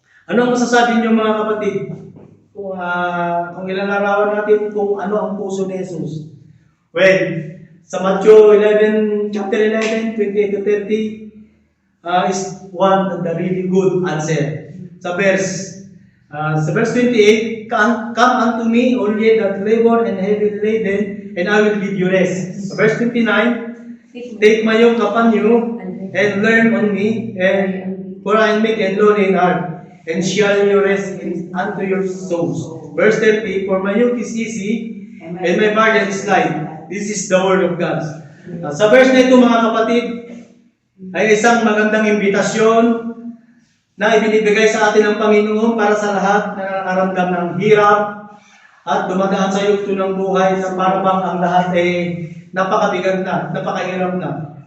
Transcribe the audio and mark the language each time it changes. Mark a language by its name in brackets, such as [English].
[Filipino] Ano ang masasabi niyo mga kapatid? Kung ilalarawan natin kung ano ang puso ni Jesus. [English] Well, sa Matthew 11, chapter 11, 28 to 30, is one of the really good answer. [Filipino] Sa verse 28, [English] Come unto me, all ye that labor and heavy laden, and I will give you rest. [Filipino] Sa verse 29, [English] Take my yoke upon you, and learn on me, for I am meek and lowly in heart, and shall you rest unto your souls. Verse 30, For my yoke is easy, and my burden is light. This is the word of God. [Filipino] Sa verse na ito mga kapatid, ay isang magandang imbitasyon na ibinibigay sa atin ng Panginoon para sa lahat na nakaramdam ng hirap at dumadaan sa yugto ng buhay na parang ang lahat ay napakabigat na, napakahirap na.